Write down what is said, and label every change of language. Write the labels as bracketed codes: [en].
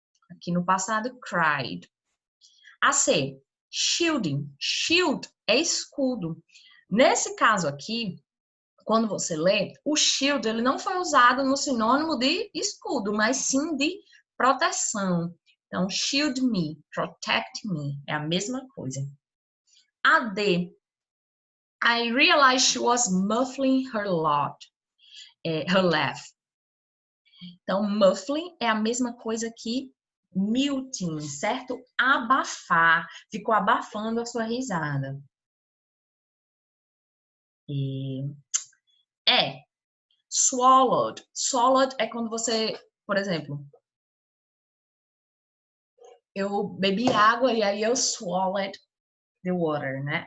[pt] Aqui no passado, cried. A C, shielding. Shield é escudo. Nesse caso aqui, quando você lê, o shield ele não foi usado no sinônimo de escudo, mas sim de proteção. Então, [en] shield me, protect me, [pt] é a mesma coisa. [en] A D, I realized she was muffling her laugh. [pt] Então, muffling é a mesma coisa que muting, certo? Abafar, ficou abafando a sua risada. Swallowed. Swallowed é quando você, por exemplo, eu bebi água e aí eu [en] swallowed the water, [pt] né?